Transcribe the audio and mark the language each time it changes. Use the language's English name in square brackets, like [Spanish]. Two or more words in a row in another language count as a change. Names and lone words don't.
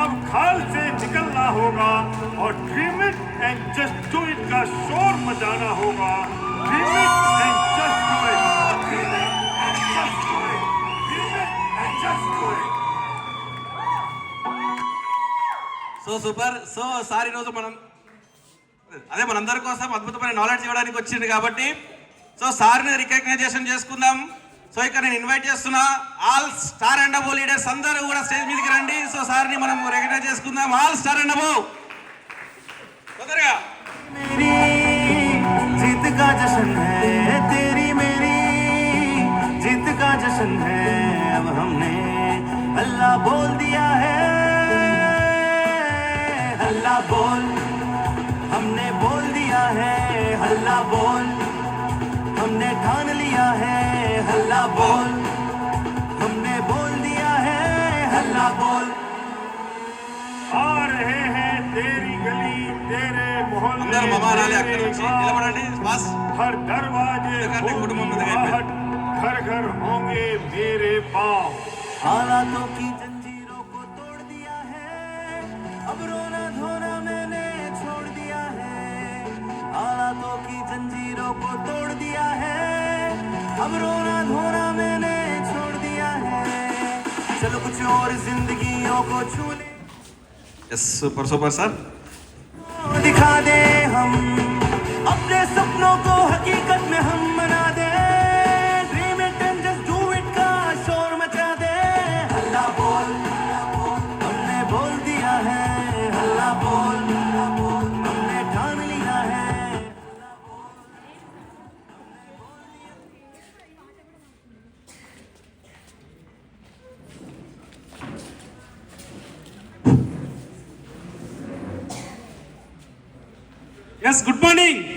[Hindi] हाल से निकलना होगा और [English] dream it and just do it [Hindi] का शोर मचाना होगा। [English] dream it and just do it, dream it and just do it, dream it and just do it. so super. [Telugu] సో సార్ ఈరోజు మనందరి కోసం అద్భుతమైన నాలెడ్జ్ ఇవ్వడానికి వచ్చింది కాబట్టి సో సార్ని రికగ్నైజేషన్ చేసుకుందాం. సో ఇక్కడ నేను ఇన్వైట్ చేస్తున్నా [English] all star and above leaders [Telugu] అందరూ కూడా స్టేజ్ మీదకి రండి. సో సార్ని మనం రికగ్నైజ్ చేసుకుందాం. [English] all star and above [Telugu] తొందరగా. [Hindi] जीत का जश्न है तेरी मेरी, जीत का जश्न है अब हमने अल्लाह बोल दिया है, अल्लाह बोल, हमने बोल दिया है अल्लाह बोल, हमने ठान लिया है अल्लाह बोल, हमने बोल दिया है अल्लाह बोल। आ रहे हैं तेरी गली तेरे मोहल्ले, [Telugu] అందరూ మమానాలి అక్కడి నుంచి నిలబడండి. బస్ [Hindi] हर दरवाजे घर घर होंगे मेरे पाँव। हालातों की जंजीरों को तोड़ दिया है, अब रोना धोना मैंने छोड़ दिया है, हालातों की जंजीरों को तोड़ दिया है, अब रोना धोना मैंने छोड़ दिया है, चलो कुछ और जिंदगियों को छू ले। [English] yes super super sir. [Hindi] दिखा दे हम अपने सपनों को हकीकत में हम मना दे, [English] dream it and just do it [Hindi] का शोर मचा दे। अल्लाह बोल, हमने बोल दिया है अल्लाह बोल, हमने ठान लिया है। [English] yes good morning.